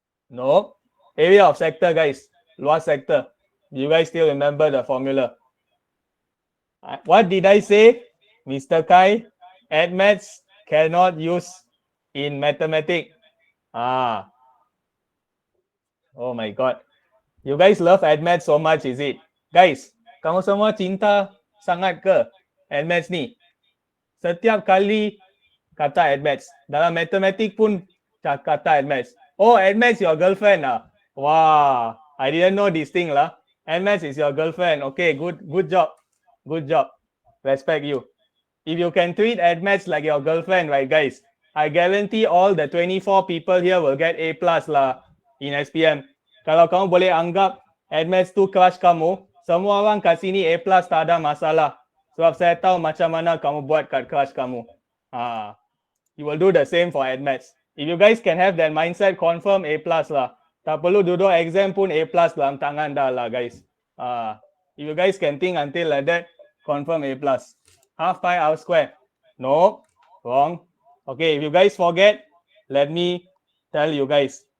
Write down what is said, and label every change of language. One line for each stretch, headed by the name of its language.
English: No. Area of sector, guys.
Malay: Luas sector.
English: You guys still remember the formula? What did I say, Mr. Kai? Admaths cannot use in mathematics. Oh my God. You guys love admaths so much, is it?
Malay: Guys, kamu semua cinta sangat ke admaths ni? Setiap kali kata admaths. Dalam matematik pun kata admaths.
English: Oh, admaths your girlfriend ah? Wow, I didn't know this thing lah. Admaths is your girlfriend. Okay, good job. Good job. Respect you. If you can treat admaths like your girlfriend, right guys, I guarantee all the 24 people here will get A+ lah in SPM.
Malay: Kalau kamu boleh anggap admaths tu crush kamu, semua orang kat sini A+ tak ada masalah. Sebab saya tahu macam mana kamu buat kat crush kamu.
English: You will do the same for admaths. If you guys can have that mindset, confirm A+ lah.
Malay: Tak perlu duduk exam pun A+ dalam tangan dah lah guys.
English: If you guys can think until like that, confirm A+. Half pi r square. No, wrong. Okay, if you guys forget, let me tell you guys.